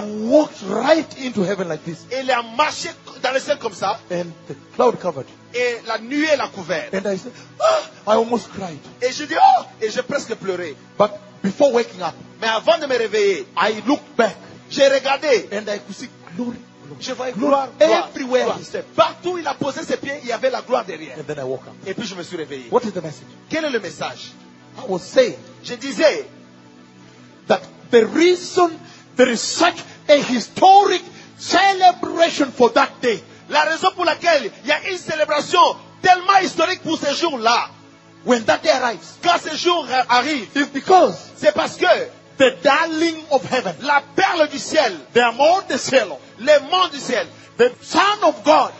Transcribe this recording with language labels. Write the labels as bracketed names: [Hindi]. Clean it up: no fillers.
[English] And he walked right into heaven like this. [French] Il a marché dans le ciel comme ça. [English] And the cloud covered. [French] Et la nuée l'a couvert. [English] And I said, ah! I almost cried. [French] Et je dis, oh! Et j'ai presque pleuré. [English] But before waking up, [French] mais avant de me réveiller, [English] I looked back. [French] J'ai regardé. [English] And I could see glory. [French] Je voyais gloire [English] everywhere. [French] Partout où il a posé ses pieds, il y avait la gloire derrière. [English] And then I woke up. [French] Et puis je me suis réveillé. [English] What is the message? [French] Quel est le message? [English] I was saying, [French] je disais, [English] that the reason there is such a historic celebration for that day, [French] la raison pour laquelle il y a une célébration tellement historique pour ce jour-là, [English] when that day arrives, [French] quand ce jour arrive, [English] is because, [French] c'est parce que, [English] the darling of heaven, [French] la perle du ciel, [Spanish] the amor de cielo, [French] le monde du ciel, [English] the son of God,